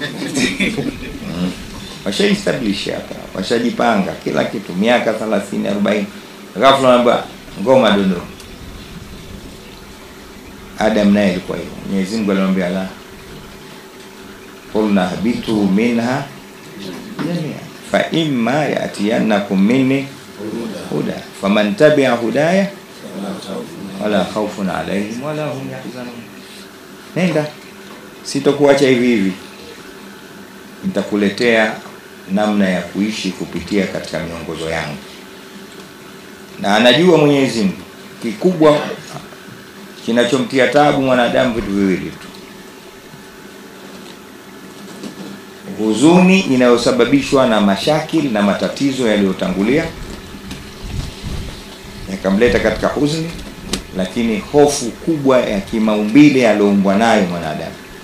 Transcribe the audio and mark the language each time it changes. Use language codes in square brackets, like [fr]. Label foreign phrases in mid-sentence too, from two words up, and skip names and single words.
[sw] Washa establish hapa, washajipanga kila kitu, miaka 30 40. Ghafla naomba ngoma Dodoma. Adam naye alikuwa hivyo. Mwenyezi Mungu alimwambia la, [ar] قلنا اهبطوا منها جميعا فإما يأتينكم مني هدى فمن تبع هداي ولا خوف عليهم ولا هم يحزنون. [sw] Nenda, sitokuacha hivi hivi, nitakuletea namna ya kuishi kupitia katika miongozo yangu. Na anajua Mwenyezi Mungu kikubwa kinachomtia taabu mwanadamu vitu viwili tu: huzuni inayosababishwa na mashakili na matatizo yaliyotangulia yakamleta katika huzuni, lakini hofu kubwa ya kimaumbile aliyoumbwa nayo mwanadamu.